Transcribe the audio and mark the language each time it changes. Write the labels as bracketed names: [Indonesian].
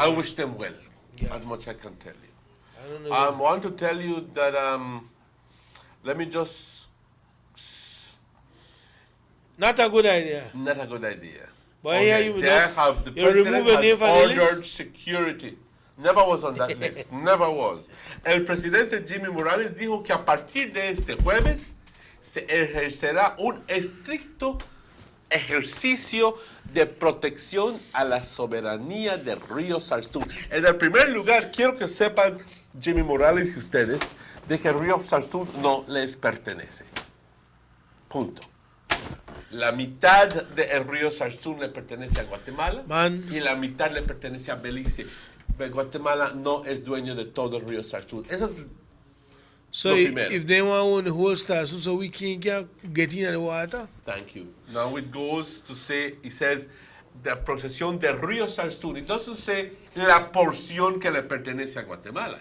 [English] I wish them well. As much I can tell you. I want to tell you that, let me just... Not a good idea. Not a good idea. But here the president has ordered security. Never was on that list. Never was. [Spanish] El presidente Jimmy Morales dijo que a partir de este jueves se ejercerá un estricto ejercicio de protección a la soberanía del río Sarsoon. En el primer lugar, quiero que sepan, Jimmy Morales y ustedes, de que el río Sarsoon no les pertenece. Punto. La mitad del río Sarsoon le pertenece a Guatemala y la mitad le pertenece a Belice. Guatemala no es dueño de todo el río Sarsoon. Eso es [English] So if they want to own the whole Sarsoon, so we can't get in the water? Thank you. Now it goes to say, it says, [Spanish] de procesión del río Salstún. Entonces dice la porción que le pertenece a Guatemala.